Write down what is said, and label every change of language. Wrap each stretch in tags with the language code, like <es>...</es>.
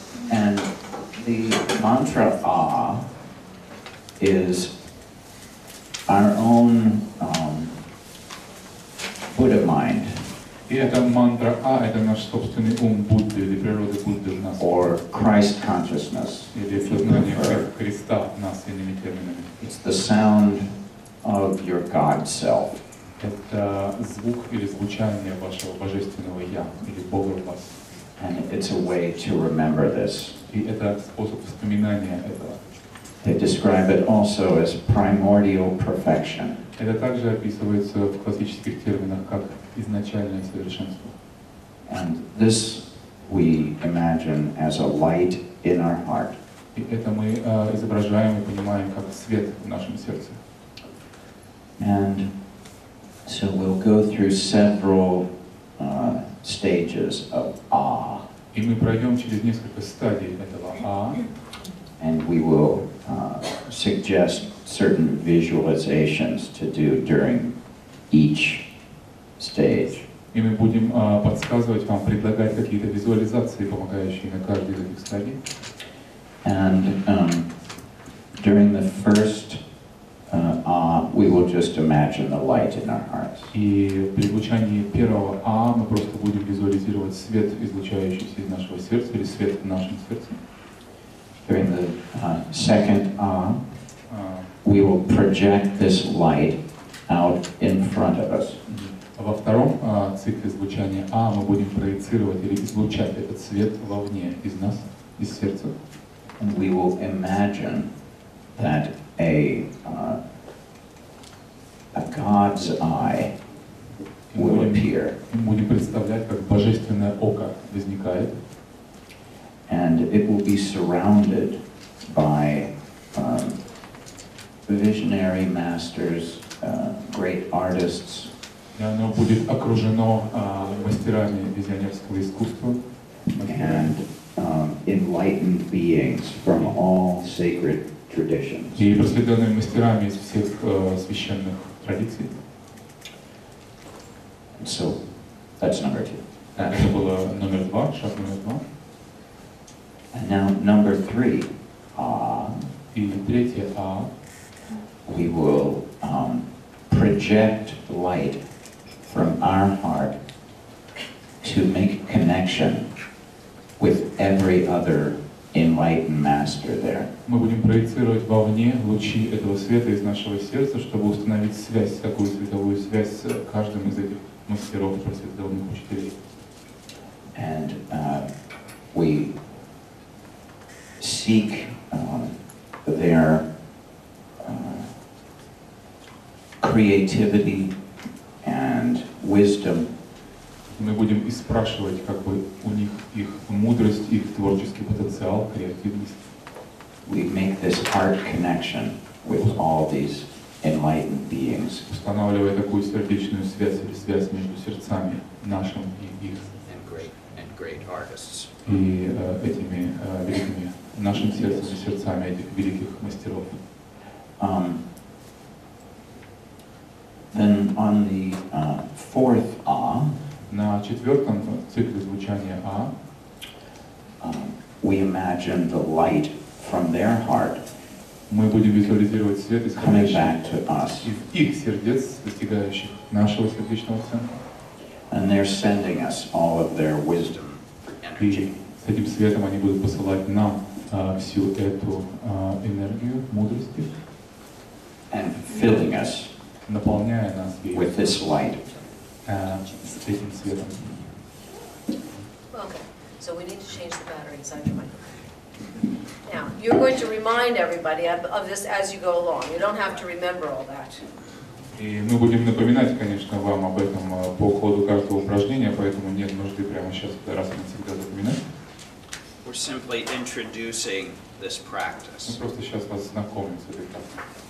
<en>And the mantra Ah is our own Buddha mind.</en> <ru>И эта мантра А, это наш собственный ум Будды или природа Будды в нас.</ru> <en>Or Christ consciousness.</en> <ru>Или сознание Христа в нас иными терминами.</ru> <en>It's the sound of your God self.</en> <ru>Это звук или звучание вашего божественного Я или Бога в вас.</ru> <en>And it's a way to remember this.</en> <ru>И это способ вспоминания этого.</ru> <en>They describe it also as primordial perfection.</en> <ru>Это также описывается в классических терминах как изначальное совершенство.</ru> <en>And this we imagine as a light in our heart.</en> <ru>И это мы изображаем и понимаем как свет в нашем сердце.</ru> <en>And so we'll go through several stages of Ah.</en> <ru>И мы пройдем через несколько стадий этого А.</ru> <en>And we will suggest certain visualizations to do during each stage.</en> <ru>И мы будем подсказывать вам, предлагать какие-то визуализации, помогающие на каждой из этих стадий.</ru> <en>And during the first we will just imagine the light in our hearts.</en> <ru>И при звучании первого А мы просто будем визуализировать свет, излучающийся из нашего сердца, или свет в нашем сердце.</ru> <en>During the second we will project this light out in front of us.</en> <ru>Во втором цикле звучания А мы будем проецировать или излучать этот свет вовне из нас, из сердца.</ru> <en>And we will imagine that a God's eye will appear.</en> <ru>Мы будем представлять, как божественное око возникает.</ru> <en>And it will be surrounded by visionary masters, great artists.</en> <ru>И оно будет окружено мастерами визионерского искусства.</ru> <en>And enlightened beings from all sacred traditions.</en> <ru>И просветленными мастерами из всех священных традиций.</ru> <en>So that's number 2.</en> <ru>Это было номер 2, шаг номер 2.</ru> <en>And now number 3.</en> <ru>И третье А.</ru> <en>We will project light from our heart to make connection with every other enlightened master there.</en> <ru>Мы будем проецировать вовне лучи этого света из нашего сердца, чтобы установить связь, такую световую связь с каждым из этих мастеров просветленных учителей.</ru> <en>And we seek their creativity and wisdom.</en> <ru>Мы будем и спрашивать, как бы у них их мудрость, их творческий потенциал, креативность.</ru> <en>We make this heart connection with all these enlightened beings.</en> <ru>Устанавливая такую сердечную связь или связь между сердцами нашим и их.</ru> <en>And great artists.</en> <ru>И этими великими нашим сердцем и сердцами этих великих мастеров.</ru> <en>Then on the fourth</en> <ru>на четвертом цикле звучания А</ru> <en>we imagine the light from their heart</en> <ru>мы будем визуализировать свет,</ru> <en>coming</en> <ru>исходящий</ru> <en>back to us.</en> <ru>из их сердец, достигающих нашего сердечного центра.</ru> <en>And they're sending us all of their wisdom, energy.</en> <ru>И с этим светом они будут посылать нам всю эту энергию, мудрости.</ru> <en>and filling us</en> <ru>наполняя нас ею,</ru> <en>with this light.</en> <ru>с этим светом.</ru> <en>Okay, so we need to change the battery inside your microphone. Now, you're going to remind everybody of this as you go along. You don't have to remember all that.</en> <ru>И мы будем напоминать, конечно, вам об этом по ходу каждого упражнения, поэтому нет нужды прямо сейчас раз и навсегда запоминать.</ru> <en>We're simply introducing this</en> <ru>Мы</ru> <en>practice.</en> <ru>просто сейчас вас знакомим с этой практикой.</ru>